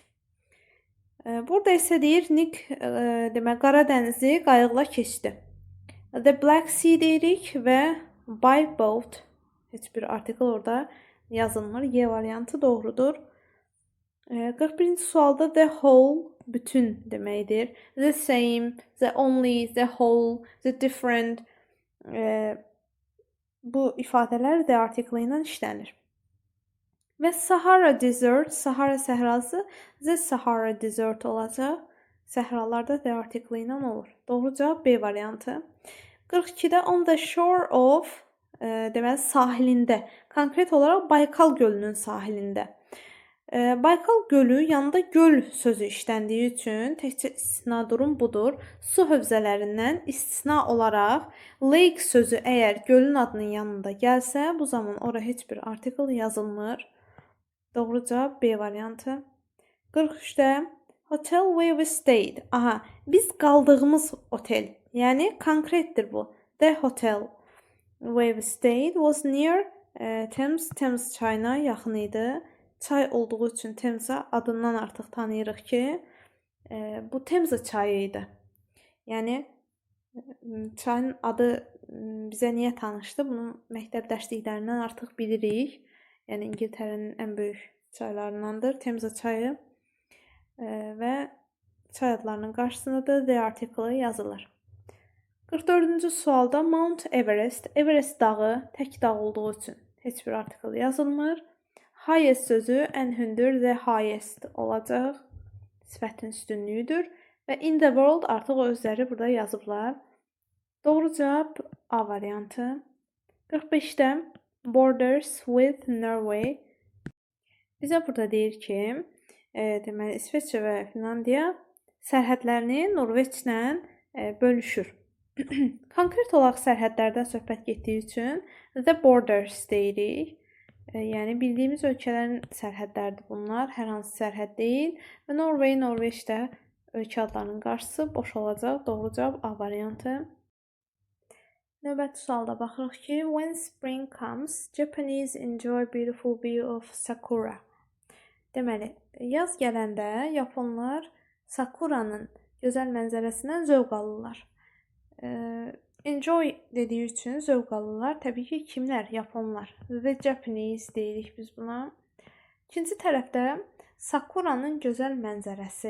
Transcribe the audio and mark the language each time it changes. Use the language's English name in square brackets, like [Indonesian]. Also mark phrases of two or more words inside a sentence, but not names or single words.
[Azerbaijani] Burada isə deyir, Nick demək, Qara dənizi qayıqla keçdi. The Black Sea deyirik və [English] by boat. [Azerbaijani] Heç bir artikel orada yazılmır. Y variantı doğrudur. 41-ci sualda [English] the whole, [Azerbaijani] bütün deməkdir. [English] The same, the only, the whole, the different. [Azerbaijani] Bu ifadələr [English] the article [Azerbaijani] ilə işlənir. Və Sahara Desert, Sahara səhrası the Sahara Desert olacaq. Səhralarda [English] the article [Azerbaijani] ilə olur. Doğru cavab B variantı. 42-də [English] on the shore of, [Azerbaijani] deməli sahilində, konkret olaraq Baykal gölünün sahilində. Baykal gölü yanında göl sözü işləndiyi üçün təkcə istisna durum budur. Su hövzələrindən istisna olaraq lake sözü əgər gölün adının yanında gəlsə, bu zaman ora heç bir artikel yazılmır. Doğru cavab B variantı. [English] 43-də hotel where we stayed. [Azerbaijani] Biz qaldığımız otel. Yəni konkretdir bu. [English] The hotel where we stayed was near Thames, Thames [Azerbaijani] çayına yaxın idi. çay olduğu üçün Temza adından artıq tanıyırıq ki, bu Temza çayı idi. Yəni çayın adı bizə niyə tanışdı? Bunu məktəb dərsliklərindən artıq bilirik. Yəni İngiltərənin ən böyük çaylarındandır Temza çayı. Və çay adlarının qarşısında da [English] the article [Azerbaijani] yazılır. 44-cü sualda Mount Everest, Everest dağı tək dağ olduğu üçün heç bir article yazılmır. Highest sözü ən hündür [English] the highest [Azerbaijani] olacaq. Sifətin üstünlüyüdür və [English] in the world [Azerbaijani] artıq o özləri burada yazıblar. Doğru cavab A variantı. 45-də [English] borders with Norway. [Azerbaijani] Bizə burada deyir ki, deməli İsveçrə və Finlandiya sərhədlərini Norveçlə bölüşür. Konkret olaraq sərhədlərdən söhbət getdiyi üçün [English] the borders [Azerbaijani] deyirik. Yəni bildiyimiz ölkələrin sərhədləridir bunlar, hər hansı sərhəd deyil və Norveçdə ölkə adlarının qarşısı boş olacaq. Doğru cavab A variantı. Növbəti sualda baxırıq ki, [English] when spring comes, Japanese enjoy beautiful view of sakura. [Azerbaijani] Deməli, yaz gələndə Yaponlar sakuranın gözəl mənzərəsindən zövq alırlar. Enjoy dediyi üçün zövq alırlar. Təbii ki, kimlər? Yaponlar. [English] The Japanese [Azerbaijani] deyirik biz buna. İkinci tərəfdə sakuranın gözəl mənzərəsi.